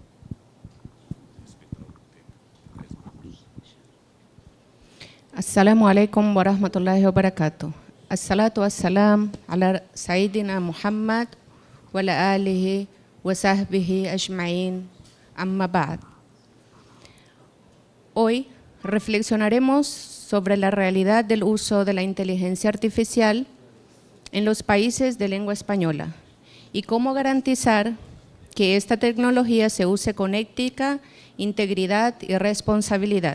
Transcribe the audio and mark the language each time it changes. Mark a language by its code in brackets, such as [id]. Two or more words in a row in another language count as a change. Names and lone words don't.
[ar] السلام عليكم ورحمة الله وبركاته. الصلاة والسلام على سيدنا محمد وعلى آله وصحبه أجمعين. أما بعد. [es] Hoy reflexionaremos sobre la realidad del uso de la inteligencia artificial en los países de lengua española y cómo garantizar que esta tecnología se use con ética, integridad y responsabilidad.